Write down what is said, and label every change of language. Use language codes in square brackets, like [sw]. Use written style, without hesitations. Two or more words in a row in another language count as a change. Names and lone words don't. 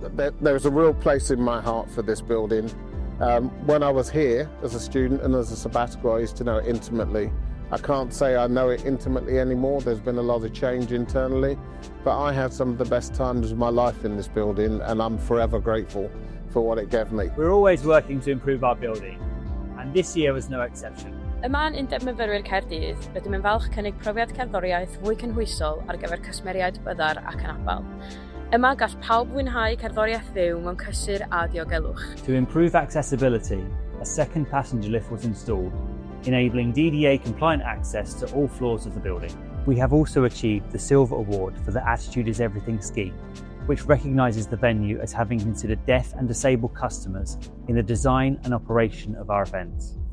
[en] There's a real place in my heart for this building. When I was here as a student and as a sabbatical, I used to know it intimately. I can't say I know it intimately anymore. There's been a lot of change internally, but I had some of the best times of my life in this building, and I'm forever grateful for what it gave me. We're always working to improve our building, and this year was no exception. [cy] Yma yn Undeb Myfyrwyr Caerdydd, rydym yn falch cynnig profiad cerddoriaeth fwy cynhwysol ar gyfer cysmeriaid byddar ac anabal. Yma gall pawb fwynhau cerddoriaeth fyw mewn cysur a diogelwch. [en] To improve accessibility, a second passenger lift was installed, enabling DDA-compliant access to all floors of the building. We have also achieved the Silver Award for the Attitude is Everything scheme, which recognises the venue as having considered deaf and disabled customers in the design and operation of our events.